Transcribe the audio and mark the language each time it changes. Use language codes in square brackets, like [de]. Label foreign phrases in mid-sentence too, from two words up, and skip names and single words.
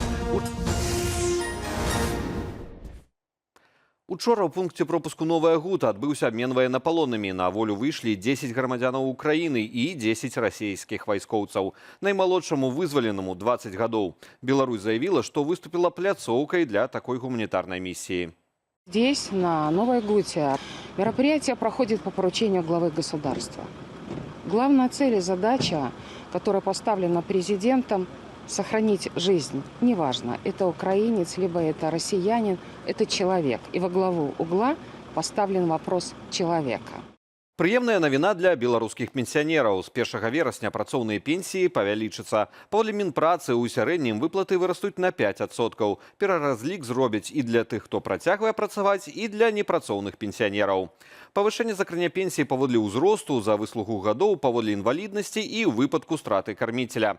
[be] Учора ў пункце пропуску «Новая Гута» адбыўся абмен ваеннапалоннымі. На волю выйшлі 10 грамадзянаў Украіны і 10 расійскіх вайскоўцаў. Наймалодшаму вызваленаму 20 гадоў. [ru] Беларусь заявила, што выступила пляцоўкай для такой гуманитарной миссии. Здесь, на Новой Гуте, мероприятие проходит по поручению главы государства. Главная цель и задача, которая поставлена президентом, сохранить жизнь. Неважно, это украинец, либо это россиянин, это человек. И во главу угла поставлен вопрос человека. [be] Прыемная навіна для беларускіх пенсіянераў. З 1 верасня працоўныя пенсіі павялічацца. Паводле Мінпрацы ў сярэднім выплаты вырастуць на 5%. Пераразлік зробяць і для тых, хто працягвае працаваць, і для непрацоўных пенсіянераў. Павышэнне закране пенсіі паводле ўзросту, за выслугу гадоў, паводле інваліднасці і ў выпадку страты карміцеля.